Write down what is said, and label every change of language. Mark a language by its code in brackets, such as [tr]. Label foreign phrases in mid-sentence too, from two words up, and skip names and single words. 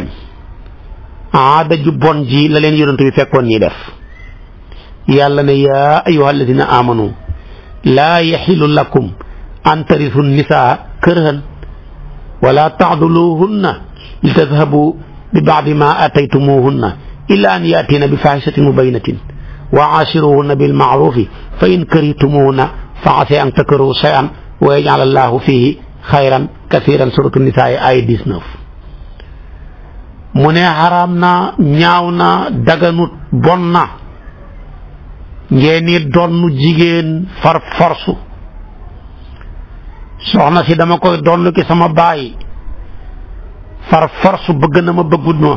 [wo] aada ju bon ji la leen yonent bi fekkoon ñi def. yàlla ne [ar] يا أيها الذين آمنوا لا يحل لكم أن ترثوا النساء كرها ولا تعضلوهن لتذهبوا ببعض ما آتيتموهن إلا أن يأتين بفاحشة مبينة وعاشروهن بالمعروف فإن كرهتموهن فعسى أن تكرهوا شيئا ويجعل الله فيه خيرا كثيرا سورة النساء آية 19. [wo] mu ne xaraam na, ñaaw na, daganut, bon na ngeen ni donn jigéen [fr] far force. [wo] soxna si dama koy donn ki sama baay [fr] far force, [wo] bëgg na ma bëggut ma.